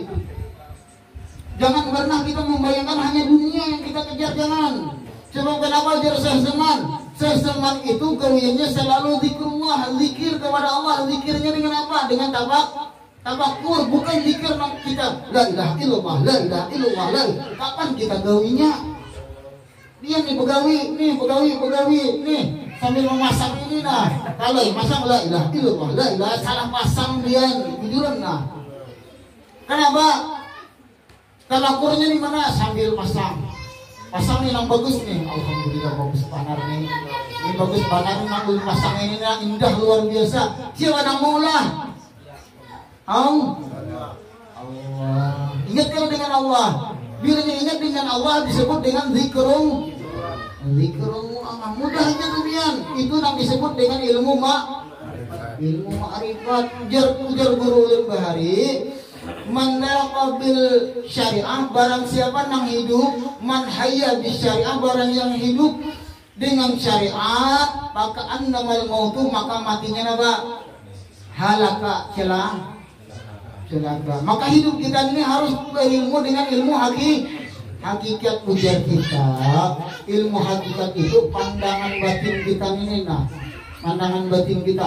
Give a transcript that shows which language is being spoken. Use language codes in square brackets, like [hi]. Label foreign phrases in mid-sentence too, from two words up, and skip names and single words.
[id] Jangan pernah kita membayangkan hanya dunia yang kita kejar, jangan. Sebab kenapa jar Seseman itu gawiannya selalu zikrullah, zikir kepada Allah. Zikirnya dengan apa? Dengan tabakur, bukan zikir kita [ar] la ilaha illallah, la ilaha illallah, la. [id] Kapan kita gawinya? Dia nih begawi, nih sambil memasak ini nah. Kalau masang [ar] la ilaha illallah, la ilaha, [id] salah pasang dia jujuran nah. Kenapa? Tabakurnya di mana? Sambil pasang nih yang bagus nih, alhamdulillah bagus panar nih. Ini bagus panar nih, ngambil pasang ini nah, indah luar biasa. Siapa yang maulah? Allah. Ingat kalau dengan Allah. Bila ingat dengan Allah disebut dengan zikrullah. Mudahnya demikian. Itu yang disebut dengan ilmu ma'rifat. Ujar guru Al-Bahari, [ar] من قبل الشريعة, [id] barang siapa yang hidup, [ar] من حيّ بالشريعة, [id] barang yang hidup dengan syariat, maka [ar] إنما الموت, [id] maka matinya apa? Halaka, celaka. Maka hidup kita ini harus berilmu dengan ilmu hakikat. Ujar kita, ilmu hakikat itu pandangan batin kita ini nah. Pandangan batin kita.